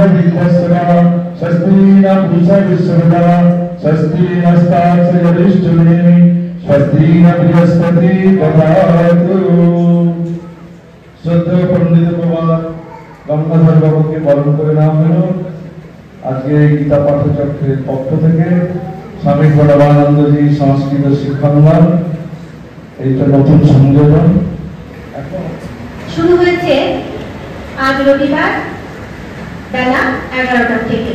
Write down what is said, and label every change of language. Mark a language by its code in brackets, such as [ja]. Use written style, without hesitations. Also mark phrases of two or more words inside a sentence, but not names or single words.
[sa] विद्यस्वा स्वस्ति न पूषा विश्वदा स्वस्ति नस्ताक्षरिष्ठुनेमि स्वस्ति न बृहस्पति ददातु। [bn] শ্রদ্ধেয় পণ্ডিত বাবা গঙ্গাধর বাবুকে বরণ করে নাম হলো আজকে গীতা পাঠচক্রের পক্ষ থেকে স্বামী প্রণবানন্দজি সংস্কৃত শিক্ষাঙ্গন, এইটা নতুন সংযোজন শুরু হয়েছে আজ রবিবার বেলা 11টা থেকে।